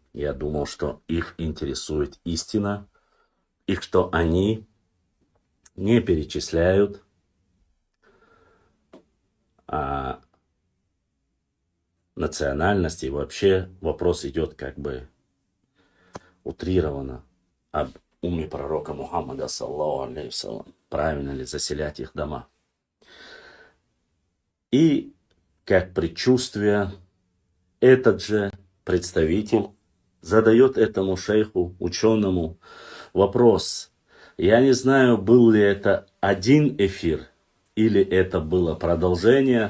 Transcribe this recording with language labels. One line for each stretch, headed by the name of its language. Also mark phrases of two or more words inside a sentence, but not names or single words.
Russian: Я думал, что их интересует истина, и что они не перечисляют национальности. И вообще вопрос идет как бы утрированно об уме пророка Мухаммада,
Arabic: صلى الله عليه وسلم,
Russian: правильно ли заселять их дома. И как предчувствие, этот же представитель задает этому шейху, ученому, вопрос. Я не знаю, был ли это один эфир, или это было продолжение.